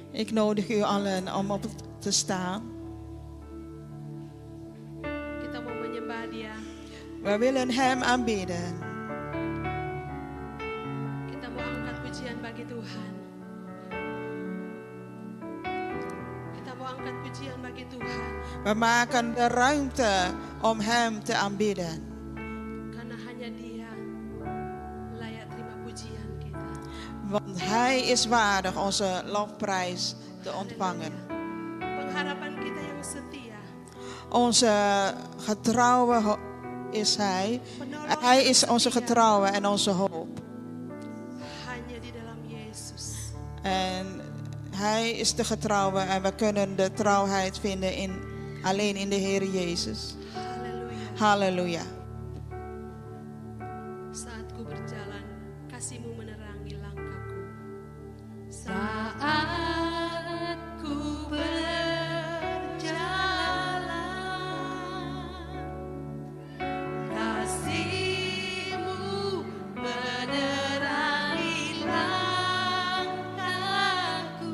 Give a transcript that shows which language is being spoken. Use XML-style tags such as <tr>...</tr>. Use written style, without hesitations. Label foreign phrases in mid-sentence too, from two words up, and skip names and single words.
<nl>Ik nodig u allen om op te staan.</nl> <id>Kita mau menyembah Dia.</id> <nl>We willen Hem aanbidden.</nl> <id>Kita mau angkat pujian bagi Tuhan. Kita mau angkat pujian bagi Tuhan.</id> <nl>We maken de ruimte om Hem te aanbidden.</nl> <id>Karena hanya Dia layak terima pujian kita.</id> <nl>Want Hij is waardig onze lofprijs te ontvangen.</nl> <id>Pengharapan kita yang setia.</id> <nl>Onze getrouwe is Hij. Hij is onze getrouwe en onze hoop.</nl> <id>Hanya di dalam Yesus.</id> <nl>En Hij is de getrouwe en we kunnen de trouwheid vinden alleen in de Heer Jezus.</nl> <id>Haleluya.</id> <nl>Halleluja.</nl> <id>Saat ku berjalan, kasih-Mu menerangi langkahku. Saat ku berjalan, kasih-Mu menerangi langkahku.</id>